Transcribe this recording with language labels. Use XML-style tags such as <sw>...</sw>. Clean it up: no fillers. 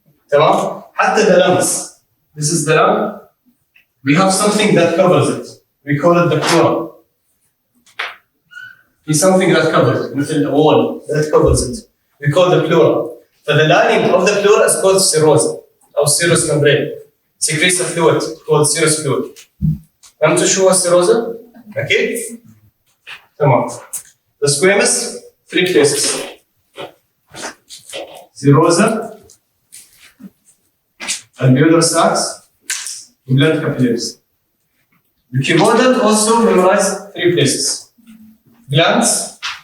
<ar>تمام؟ حتى</ar> <en>the lungs. This is the lung. We have something that covers it. We call it the pleura. It's something that covers it,</en> <ar>مثل</ar> <en>the wall that covers it. We call the pleura. So the lining of the pleura is called serosa, or serous membrane. Secretes a fluid called serous fluid.</en> <ar>فهمتوا شو هو السيروزا؟ أكيد؟ تمام.</ar> <en>The squamous, three places. Serosa, alveolar sacs, blood capillaries. The cuboidal also memorize three places. Glands.</en>